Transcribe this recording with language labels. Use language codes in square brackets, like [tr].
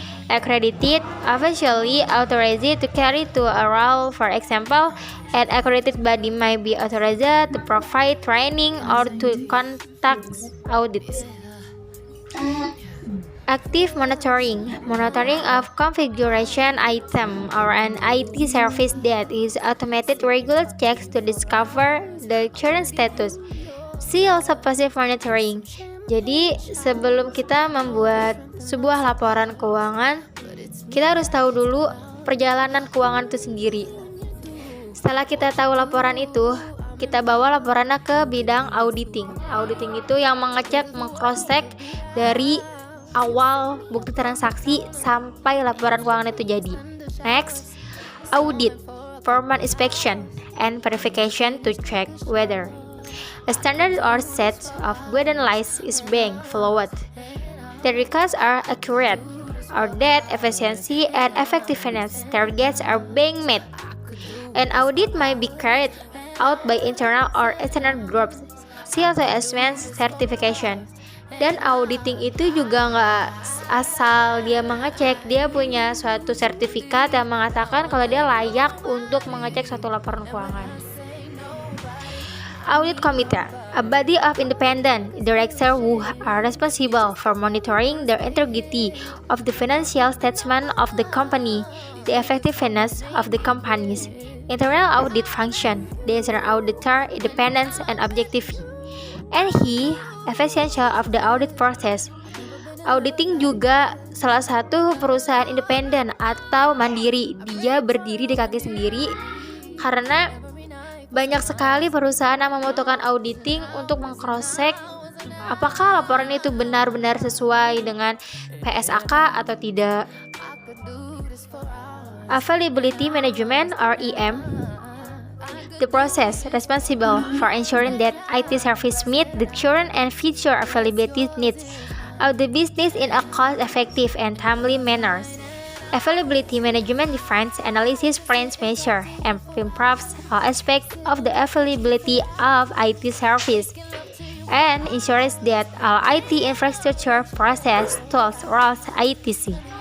[en] Accredited, officially authorized to carry to a role, for example, an accredited body may be authorized to provide training or to conduct audits. Active monitoring of configuration item or an IT service that is automated regular checks to discover the current status. See also passive monitoring. [id] Jadi sebelum kita membuat sebuah laporan keuangan, kita harus tahu dulu perjalanan keuangan itu sendiri. Setelah kita tahu laporan itu, kita bawa laporannya ke bidang auditing. Auditing itu yang mengecek, mengcross-check dari awal bukti transaksi sampai laporan keuangan itu jadi. [en] Next, audit, formal inspection, and verification to check whether a standard or set of guidelines is being followed, the records are accurate, or that efficiency and effectiveness targets are being met. An audit might be carried out by internal or external groups, see also assessment certification. [id] Dan auditing itu juga nggak asal dia mengecek, dia punya suatu sertifikat yang mengatakan kalau dia layak untuk mengecek suatu laporan keuangan. [en] Audit Committee, a body of independent directors who are responsible for monitoring the integrity of the financial statement of the company, the effectiveness of the company's internal audit function, the external auditor independence and objectivity, and efficiency of the audit process. [id] Auditing juga salah satu perusahaan independen atau mandiri. Dia berdiri di kaki sendiri karena banyak sekali perusahaan yang membutuhkan auditing untuk meng-cross-check apakah laporan itu benar-benar sesuai dengan PSAK atau tidak. [en] Availability Management or EM, the process responsible for ensuring that IT service meet the current and future availability needs of the business in a cost-effective and timely manner. Availability management defines, analysis, plans, measure, and improves all aspects of the availability of IT service and ensures that all IT infrastructure, process, tools, roles, etc.